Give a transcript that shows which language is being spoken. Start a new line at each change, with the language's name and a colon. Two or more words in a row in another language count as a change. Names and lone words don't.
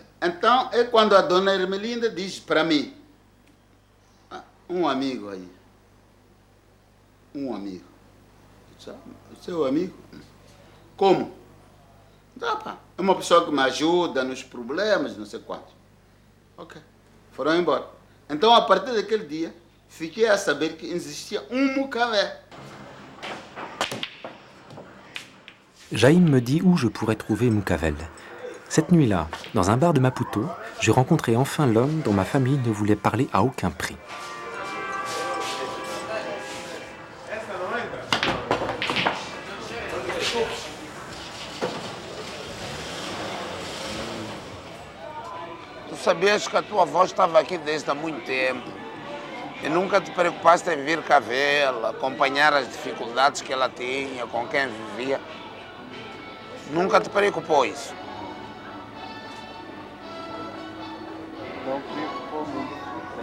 Portuguese: Então é quando a dona Ermelinda diz para mim, um amigo aí, um amigo. O seu amigo? Como? É uma pessoa que me ajuda nos problemas, não sei quantos. Ok. Foram embora. Então, a partir daquele dia, fiquei a saber que existia Mukavé.
French: Jaïm me dit où je pourrais trouver Mukavel. Cette nuit-là, dans un bar de Maputo, j'ai rencontré enfin l'homme dont ma famille ne voulait parler à aucun prix.
Portuguese: Tu sabias que a tua avó estava aqui desde há muito tempo e nunca te preocupaste em vir cá vê-la, acompanhar as dificuldades que ela tinha, com quem vivia? Nunca te preocupou isso? Não preocupou muito.